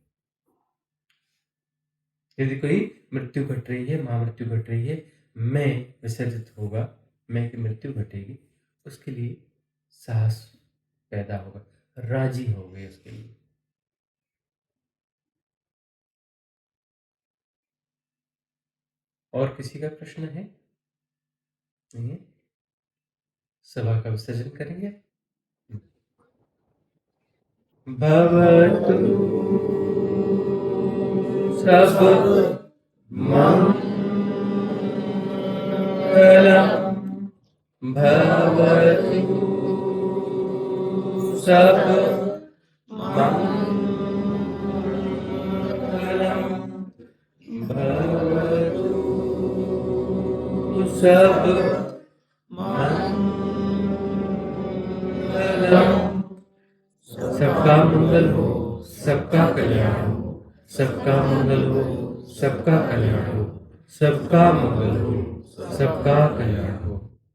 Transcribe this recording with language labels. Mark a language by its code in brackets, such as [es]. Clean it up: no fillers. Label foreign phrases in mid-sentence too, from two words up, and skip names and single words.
[hi] यदि कोई मृत्यु घट रही है, महामृत्यु घट रही है, मैं विसर्जित होगा, मैं की मृत्यु घटेगी, उसके लिए साहस पैदा होगा, राजी हो गए उसके लिए। और किसी का प्रश्न है? नहीं है? सभा का विसर्जन करेंगे। [pi] भवतु सब मंगलम, भवतु सब मंगलम, भवतु सब मंगलम। [hi] सबका मंगल हो, सबका कल्याण हो, सबका मंगल हो, सबका कल्याण हो, सबका मंगल हो, सबका कल्याण हो।